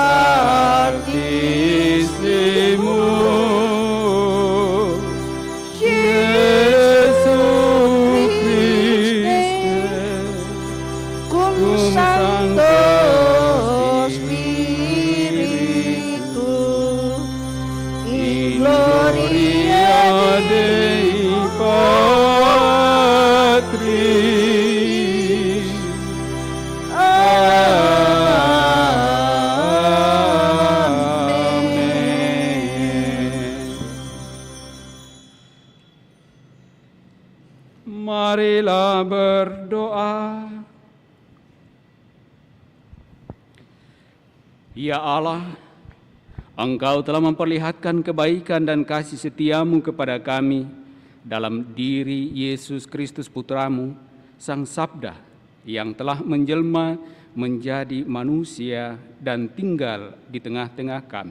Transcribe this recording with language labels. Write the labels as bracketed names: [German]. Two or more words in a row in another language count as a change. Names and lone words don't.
[Latin] Artissimus, Jesus Christe, cum Sancto Spiritus, in gloria Dei Patris. Amen. [Indonesian] Marilah berdoa. Ya Allah, Engkau telah memperlihatkan kebaikan dan kasih setiamu kepada kami dalam diri Yesus Kristus Putramu, Sang Sabda, yang telah menjelma menjadi manusia dan tinggal di tengah-tengah kami.